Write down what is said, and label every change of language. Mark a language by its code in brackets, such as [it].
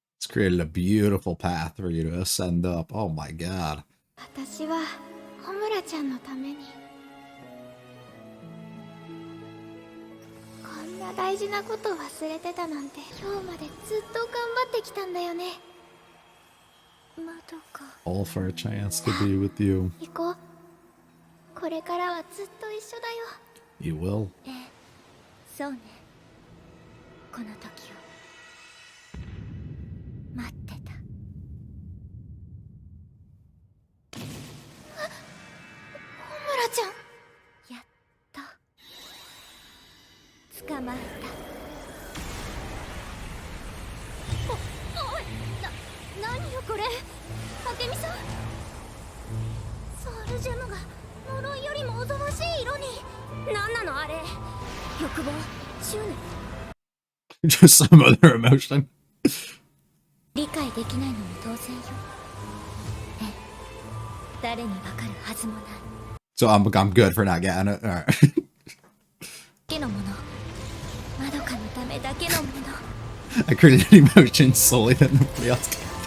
[en] created a beautiful path for you to ascend up. Oh my god. [ja] 私はホムラちゃんのためにこんな大事なこと忘れてたなんて、今日までずっと頑張ってきたんだよね。まどか [en] All for a chance to be with you. [ja] 行こう。これからはずっと一緒だよ。 [en] You will. [ja] ええ、そうね。この時を待ってた。ホムラちゃん。やっと捕まえた。おい、何よこれ。明美さん、ソウルジェムが呪いよりもおぞましい色に。何なのあれ。欲望、執念。 [en] Just some other emotion. [ja] 理解できないのも当然よ。ええ、誰にわかるはずもない。 [en] So I'm good for not getting it. Alright. [ja] だけのもの、まどかのためだけのもの。 [en] I created an emotion solely that nobody else can.